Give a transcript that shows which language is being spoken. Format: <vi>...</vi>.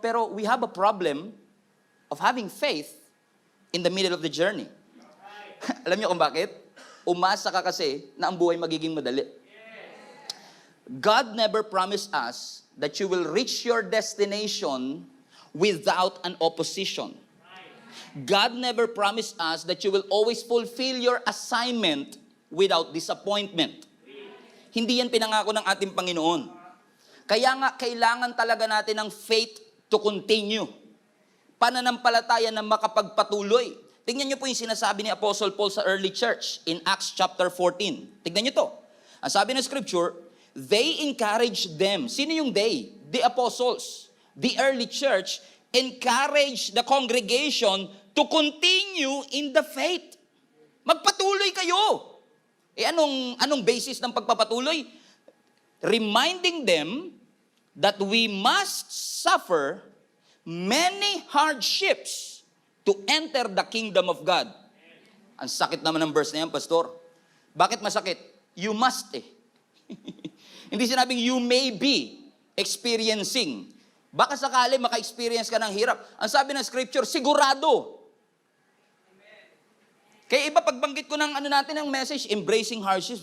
<en>Pero we have a problem of having faith in the middle of the journey.</en> <tl>Alam niyo kung bakit? Umasa ka kasi na ang buhay magiging madali.</tl> <en>God never promised us that you will reach your destination without an opposition. God never promised us that you will always fulfill your assignment without disappointment.</en> <tl>Hindi yan pinangako ng ating Panginoon. Kaya nga, kailangan talaga natin ng</tl> <en>faith to continue.</en> <tl>Pananampalataya na makapagpatuloy. Tingnan niyo po yung sinasabi ni Apostle Paul sa early church in Acts chapter 14. Tingnan niyo to. Ang sabi ng scripture,</tl> <en>they encouraged them.</en> <tl>Sino yung they? The apostles.</tl> <en>The early church encouraged the congregation to continue in the faith.</en> <tl>Magpatuloy kayo. Anong basis ng pagpapatuloy?</tl> <en>Reminding them that we must suffer many hardships to enter the kingdom of God.</en> <tl>Ang sakit naman ng verse na yan, Pastor. Bakit masakit? You must eh. Hindi sinabing</tl> <en>you may be experiencing.</en> <tl>Baka sakali maka-experience ka ng hirap. Ang sabi ng scripture, sigurado. Kaya iba pagbanggit ko ng ng message, embracing hardships.</tl>